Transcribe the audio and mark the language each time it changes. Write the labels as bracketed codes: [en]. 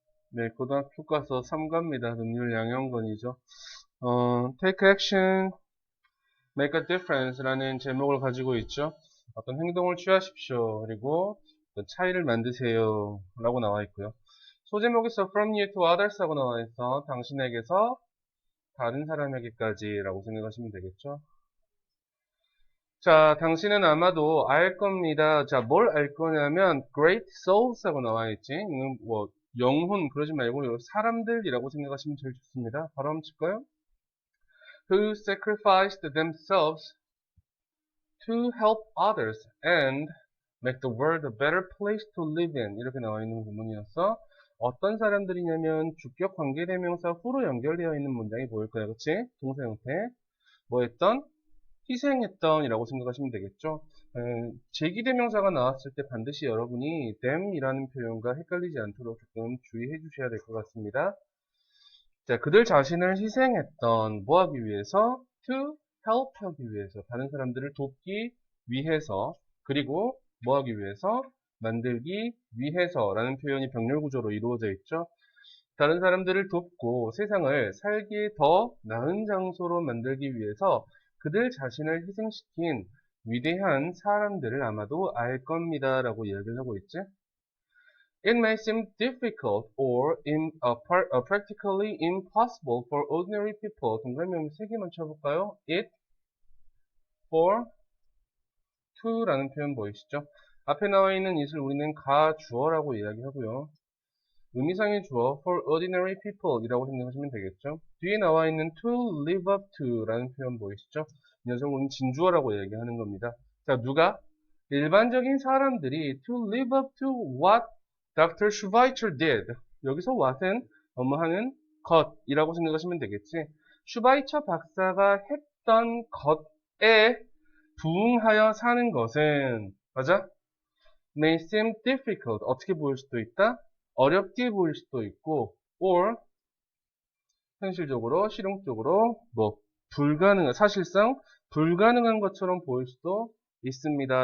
[ko] 네, 고등학교 교과서 3과입니다. 능률 양형권이죠. [en] Take action, make a difference [ko] 라는 제목을 가지고 있죠. 어떤 행동을 취하십시오. 그리고 어떤 차이를 만드세요. 라고 나와 있고요. 소제목에서 [en] from you to others [ko] 하고 나와 있어. 당신에게서 다른 사람에게까지 라고 생각하시면 되겠죠. 자, 당신은 아마도 알 겁니다. 자, 뭘 알 거냐면 [en] great souls [ko] 하고 나와 있지. 이건 뭐 영혼 그러지 말고 사람들이라고 생각하시면 제일 좋습니다. 바로 한번 칠까요? [en] Who sacrificed themselves to help others and make the world a better place to live in. [ko] 이렇게 나와 있는 구문이었어. 어떤 사람들이냐면 주격 관계대명사 후로 연결되어 있는 문장이 보일 거야. 그치? 동사 형태. 뭐 했던? 희생했던 이라고 생각하시면 되겠죠. 제기대명사가 나왔을 때 반드시 여러분이 them이라는 표현과 헷갈리지 않도록 조금 주의해 주셔야 될 것 같습니다. 자, 그들 자신을 희생했던 뭐 하기 위해서? to help 하기 위해서, 다른 사람들을 돕기 위해서, 그리고 뭐 하기 위해서? 만들기 위해서 라는 표현이 병렬 구조로 이루어져 있죠. 다른 사람들을 돕고 세상을 살기에 더 나은 장소로 만들기 위해서 그들 자신을 희생시킨 위대한 사람들을 아마도 알 겁니다 라고 이야기를 하고 있지. [en] It may seem difficult or practically impossible for ordinary people. [ko] 동그라미 3개만 쳐볼까요? It, for, to라는 표현 보이시죠? 앞에 나와 있는 it을 우리는 가주어라고 이야기하고요. 의미상의 주어 [en] for ordinary people [ko] 이라고 생각하시면 되겠죠. 뒤에 나와 있는 [en] to live up to [ko] 라는 표현 보이시죠? 이 녀석은 진주어라고 얘기하는 겁니다. 자, 누가? 일반적인 사람들이 [en] to live up to what Dr. Schweitzer did. [ko] 여기서 what은 뭐하는 것이라고 생각하시면 되겠지. 슈바이처 박사가 했던 것에 부응하여 사는 것은 맞아? [en] may seem difficult. [ko] 어떻게 보일 수도 있다? 어렵게 보일 수도 있고, or 현실적으로, 실용적으로 사실상 불가능한 것처럼 보일 수도 있습니다.